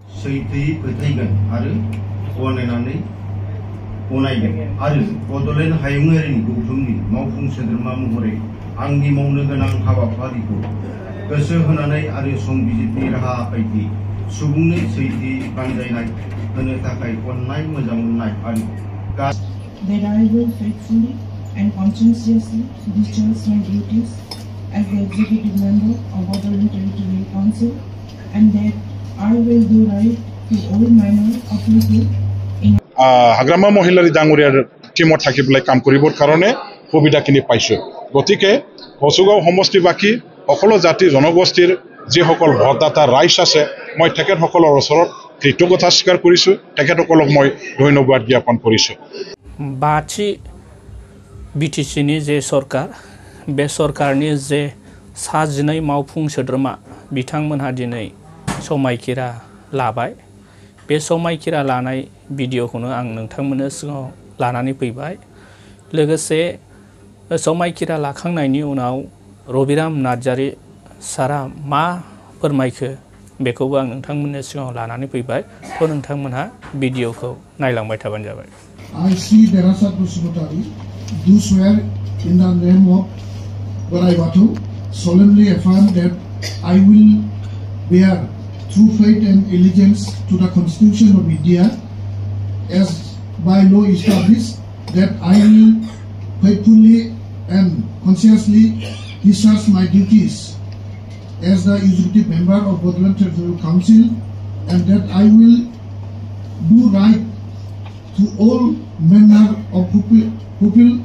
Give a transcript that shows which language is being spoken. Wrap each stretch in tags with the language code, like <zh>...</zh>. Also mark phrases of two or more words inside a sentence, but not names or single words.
<brx>सैथोयै फोथायगोन आरो गनायनानै गनायगोन आरो बड'लेण्ड हायुङारि गौथुमनि मावफुं सोद्रोमा महरै आंनि मावनो गोनां हाबाफारिखौ गोसो होनानै आरो संबिजिरनि राहा बायदि सुबुंनो सैथोयै बानजायनाय होनो थाखाय अननाय मोजां मोननाय आरो</brx> <en>that I will faithfully and conscientiously discharge my duties as the executive member of Bordland Territorial Council, and that I will do right to all manner of people in</en> <as>হাগ্ৰামা মহিলাৰ ডাঙৰীয়াৰ টিমত থাকি পেলাই কাম কৰিবৰ কাৰণে সুবিধাখিনি পাইছোঁ। গতিকে হচুগাঁও সমষ্টিবাসী সকলো জাতি জনগোষ্ঠীৰ যিসকল ভোটদাতা ৰাইজ আছে মই তেখেতসকলৰ ওচৰত কৃতজ্ঞতা স্বীকাৰ কৰিছোঁ, তেখেতসকলক মই ধন্যবাদ জ্ঞাপন কৰিছোঁ।</as> <brx>बाथि बिटिसिनि जे सरकार बे सरकारनि जे 12 मावफुं सोद्रोमा बिथांमोनहा दिनै समायखिरा लाबाय। बे समायखिरा लानाय भिडिअखौनो आं नोंथांमोननो सिगाङाव लानानै फैबाय। लोगोसे समायखिरा लाखांनायनि उनाव रबिराम नार्जारी सारा मा फोरमायखो बेखौबो आं नोंथांमोननो सिगाङाव लानानै फैबाय। थ' नोंथांमोनहा भिडिअखौ नायलांबाय थाबानो जाबाय।</brx> <en>I see Dherasat Busumutari do swear in the name of Barai Batu, solemnly affirm that I will bear true faith and allegiance to the Constitution of India as by law established, that I will faithfully and conscientiously discharge my duties as the executive member of Bordland Territorial Council, and that I will do right to all manner of people</en>